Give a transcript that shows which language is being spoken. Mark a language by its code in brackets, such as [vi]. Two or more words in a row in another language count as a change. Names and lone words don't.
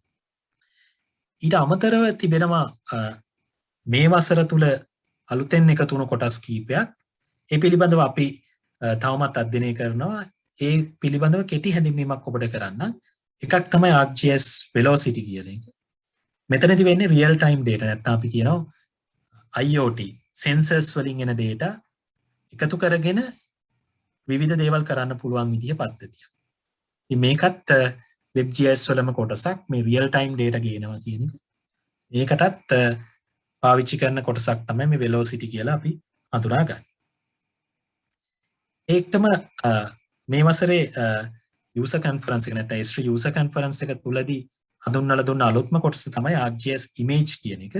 [si] ඊට අමතරව තිබෙනවා මේ වසර තුල අලුතෙන් එකතු වුණු කොටස් කීපයක්. ඒ පිළිබඳව අපි තවමත් අධ්‍යයනය කරනවා. ඒ පිළිබඳව කෙටි හැඳින්වීමක් ඔබට කරන්න. එකක් තමයි ArcGIS velocity කියන එක. මෙතනදී වෙන්නේ [en] real time data [si] නැත්නම් අපි කියනවා [en] IoT sensors [si] වලින් එන data එකතු කරගෙන විවිධ දේවල් කරන්න පුළුවන් විදිහ පද්ධතියක්. ඉතින් මේකත් WebGIS වලම කොටසක් මේ [en] real time data [si] ගේනවා කියන එක. මේකටත් පාවිච්චි කරන කොටසක් තමයි මේ velocity කියලා අපි හඳුනාගන්නේ. ඒකම මේ වසරේ [en] user conference [si] එක නැත්නම් S3 [en] user conference [si] එක තුලදී හඳුන්වලා දුන්න අලුත්ම කොටස තමයි ArcGIS image කියන එක.